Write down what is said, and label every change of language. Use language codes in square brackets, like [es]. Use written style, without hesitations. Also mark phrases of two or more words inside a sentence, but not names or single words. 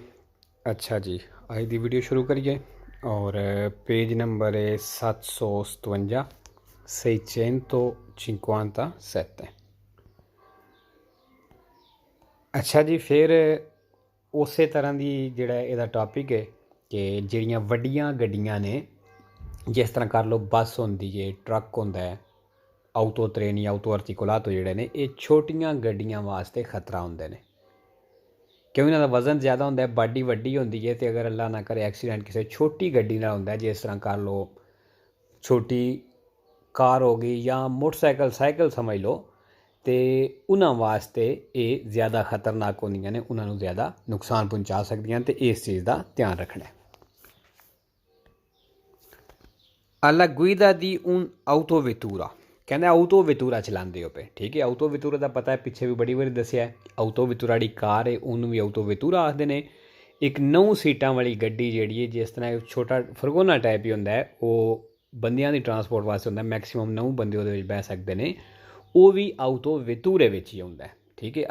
[pa] ਅੱਛਾ ਜੀ, ਅੱਜ ਦੀ ਵੀਡੀਓ ਸ਼ੁਰੂ ਕਰੀਏ। [hi] और पेज नंबर है 757 657। [pa] ਅੱਛਾ ਜੀ, ਫਿਰ ਉਸ ਤਰ੍ਹਾਂ ਕੀ ਜੋੜਾ ਯਦਾ ਟੌਪਿਕ ਹੈ ਕਿ ਜਿਹੜੀਆਂ ਵੱਡੀਆਂ ਗੱਡੀਆਂ ਨੇ, ਜਿਸ ਤਰ੍ਹਾਂ ਕਰ ਲੋ ਬੱਸ ਹੁੰਦੀ ਹੈ, ਟਰੱਕ ਹੁੰਦਾ ਹੈ, ਆਉਟੋ ਟ੍ਰੇਨ ਯਾ ਆਉਟੋ ਆਰਟੀਕੁਲਾਤੋ ਜਿਹੜੇ ਨੇ ਯੇ ਛੋਟੀਆਂ ਗੱਡੀਆਂ ਵਾਸਤੇ ਖ਼ਤਰਾ ਹੁੰਦੇ ਨੇ। ਕਿਉਂਕਿ ਇਨ੍ਹਾਂ ਦਾ ਵਜ਼ਨ ਜ਼ਿਆਦਾ ਹੁੰਦਾ ਹੈ, ਬਾਡੀ ਵੱਡੀ ਹੁੰਦੀ ਹੈ, ਤੋ ਅਗਰ ਅੱਲਾਹ ਨਾ ਕਰੇ ਐਕਸੀਡੈਂਟ ਕਿਸੀ ਛੋਟੀ ਗੱਡੀ ਨਾਲ ਹੁੰਦਾ ਹੈ, ਜਿਸ ਤਰ੍ਹਾਂ ਕਰ ਲੋ ਛੋਟੀ ਕਾਰ ਹੋ ਗਈ ਯਾ ਮੋਟਰਸਾਈਕਲ ਸਾਈਕਲ ਸਮਝ ਲੋ, ਤੋ ਉਨ੍ਹਾਂ ਵਾਸਤੇ ਯੇ ਜ਼ਿਆਦਾ ਖ਼ਤਰਨਾਕ ਹੁੰਦੀਆਂ ਨੇ, ਉਨ੍ਹਾਂ ਨੂੰ ਜ਼ਿਆਦਾ ਨੁਕਸਾਨ ਪਹੁੰਚਾ ਸਕਦੀਆਂ, ਤੋ ਇਸ ਚੀਜ਼ ਕਾ ਧਿਆਨ ਰੱਖਣਾ ਹੈ। [it] alla guida di un autovettura, [hi] कहते autovettura चलाते हो पे, ठीक है। [pa] autovettura का पता है, पिछे भी बड़ी बारी दसिया है। autovettura जी कार है उन्होंने भी autovettura आखते हैं। ਏਕ 9 ਸੀਟਾਂ ਵਾਲੀ ਗੱਡੀ ਜੀ ਹੈ, ਜਿਸ ਤਰ੍ਹਾਂ ਛੋਟਾ ਫ਼ਰਗੋਨਾ ਟਾਈਪ ਹੀ ਹੁੰਦਾ ਹੈ, ਵੋ ਬੰਦਿਆਂ ਦੀ ਟ੍ਰਾਂਸਪੋਰਟ ਵਾਸਤੇ ਹੁੰਦਾ ਹੈ। ਮੈਕਸੀਮਮ 9 ਬੰਦੇ ਉਹਦੇ ਬਹਿ ਸਕਤੇ ਹੈਂ, ਵੋ ਭੀ autovetture ਵਿੱਚ ਹੀ ਹੁੰਦਾ ਹੈ, ਠੀਕ ਹੈ।